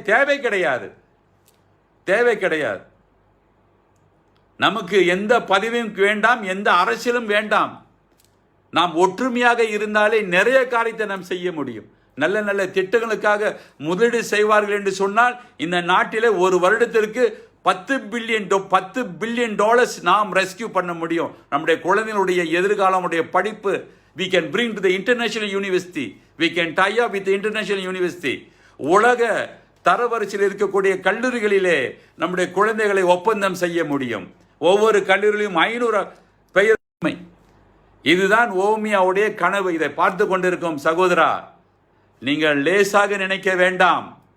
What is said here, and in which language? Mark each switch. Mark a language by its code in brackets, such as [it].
[ta] தேவை கிடையாது, தேவை கிடையாது. நமக்கு எந்த பதவியும் வேண்டாம், எந்த அரசியலும் வேண்டாம். நாம் ஒற்றுமையாக இருந்தாலே நிறைய காரியத்தை நாம் செய்ய முடியும். நல்ல நல்ல திட்டங்களுக்காக முதலீடு செய்வார்கள் என்று சொன்னால் இந்த நாட்டிலே ஒரு வருடத்திற்கு $10 பில்லியன் நாம் ரெஸ்கியூ பண்ண முடியும். நம்முடைய குழந்தைகளுடைய எதிர்காலமுடைய படிப்பு [en] we can bring to the international university, we can tie up with the international university. [ta] உலக தரவரிசையில் இருக்கக்கூடிய கல்லூரிகளிலே நம்முடைய குழந்தைகளை ஒப்பந்தம் செய்ய முடியும். ஒவ்வொரு கல்லூரியிலும் 500 பெயர். இதுதான் ஓமியாவுடைய கனவு. இதை பார்த்து கொண்டிருக்கும் சகோதரா, நீங்கள் லேசாக நினைக்க வேண்டாம்.